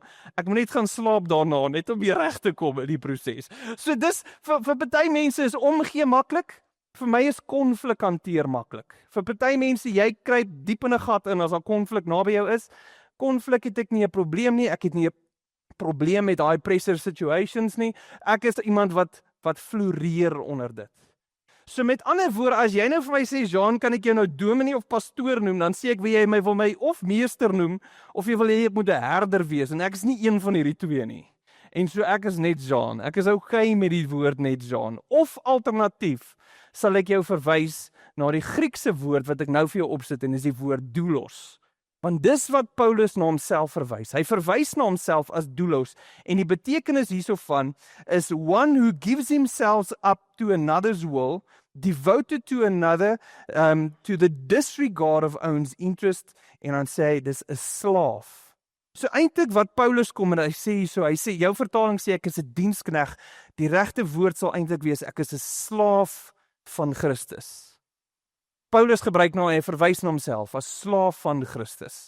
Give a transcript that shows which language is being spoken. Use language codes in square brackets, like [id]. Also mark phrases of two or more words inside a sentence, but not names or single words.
[af] Ek moet net gaan slaap daarna net om weer reg te kom in die proses. So dis vir party mense is omgee maklik. Vir my is konflik hanteer maklik. Vir party mense, jy kruip diep in 'n gat in as daar konflik naby jou is. Konflik het ek nie 'n probleem nie. Ek het nie 'n probleem met [en] high pressure situations [af] nie. Ek is iemand wat floreer onder dit. So met ander woorde, as jy nou vir my sê, Jean, kan ek jou nou dominee of pastoor noem, dan sê ek wil jy wil my of meester noem of jy wil hê ek moet 'n herder wees en ek is nie een van hierdie twee nie. En so ek is net Jean. Ek is okay met die woord net Jean. Of alternatief sal ek jou verwys na die Griekse woord wat ek nou vir jou opsit en dis die woord doulos. Want dis wat Paulus na homself verwys. Hy verwys na homself as doulos en die betekenis hiersovan is [en] one who gives himself up to another's will, devoted to another, to the disregard of own interest, [af] en dan sê hy dis 'n slaaf. So eintlik wat Paulus kom en hy sê jou vertaling sê ek is 'n dienskneg. Die regte woord sal eintlik wees ek is 'n slaaf van Christus. Paulus gebruik nou hy verwys na homself as slaaf van Christus.